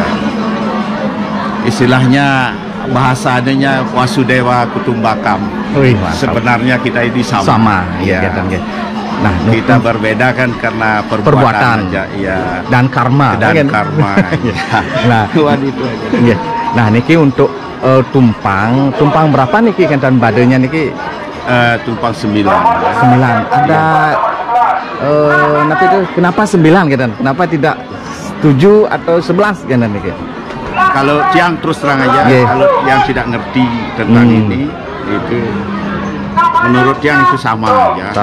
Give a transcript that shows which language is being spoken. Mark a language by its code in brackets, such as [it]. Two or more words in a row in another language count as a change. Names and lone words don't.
[id] Istilahnya bahasanya [sa] Wasudewa Kutumbakam. [id] Sebenarnya kita ini sama ya. Nah, kita berbeda kan karena perbuatan aja, ya. Dan karma. Karma. Nah, itu aja. Ya. Nah, niki untuk tumpang berapa niki kan badenya niki? Tumpang 9. Ada nanti itu kenapa 9 kan? Kenapa tidak 7 atau 11 kan niki? Kalau yang terus terang aja, kalau yang tidak ngerti tentang ini, itu menurut yang itu sama aja.